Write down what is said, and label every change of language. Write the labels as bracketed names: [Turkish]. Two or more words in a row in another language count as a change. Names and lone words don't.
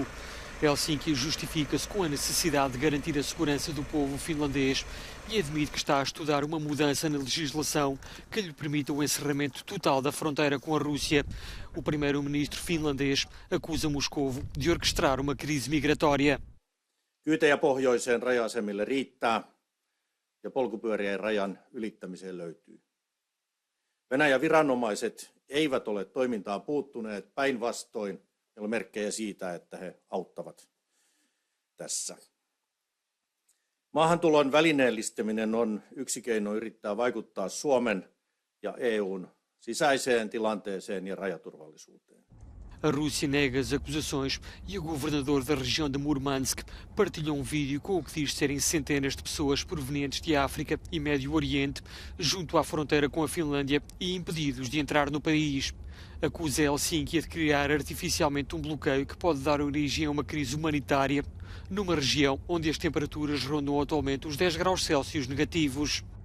[Portuguese] Helsinki justifica-se com a necessidade de garantir a segurança do povo finlandês e admite que está a estudar uma mudança na legislação que lhe permita o encerramento total da fronteira com a Rússia. O primeiro-ministro finlandês acusa Moscovo de orquestrar uma crise migratória. [Finnish] Kyytejä pohjoiseen raja-asemille riittää ja polkupyörien rajan ylittämiseen löytyy. Venäjän viranomaiset eivät ole toimintaan puuttuneet, päinvastoin ei ole merkkejä siitä, että he auttavat tässä. Maahantulon välineellistäminen on yksi keino yrittää vaikuttaa Suomen ja EUn sisäiseen tilanteeseen ja rajaturvallisuuteen. [Portuguese] A Rússia nega as acusações e o governador da região de Murmansk partilhou um vídeo com o que diz serem centenas de pessoas provenientes de África e Médio Oriente junto à fronteira com a Finlândia e impedidos de entrar no país. Acusa Helsinki de criar artificialmente um bloqueio que pode dar origem a uma crise humanitária numa região onde as temperaturas rondam atualmente os 10 graus Celsius negativos.